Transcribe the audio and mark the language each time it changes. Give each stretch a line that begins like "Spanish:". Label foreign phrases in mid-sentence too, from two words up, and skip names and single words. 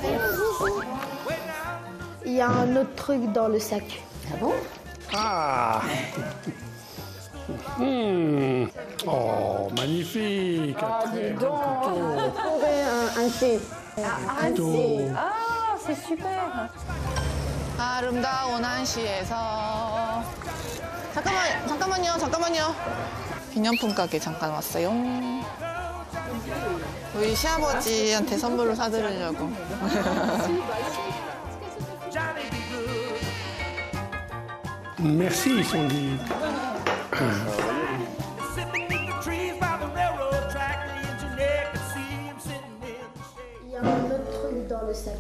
French: Il y a un autre truc dans le sac. Ah bon? Ah! Oh, magnifique! Ah, dis donc. Un thé. Couteau. Ah, c'est super.
Korean: 아름다운 한시에서 잠깐만요. 기념품 가게 잠깐 왔어요. 우리 시아버지한테 선물로 사드리려고.
French: Merci, Sandrine. Il y a un autre truc dans le sac.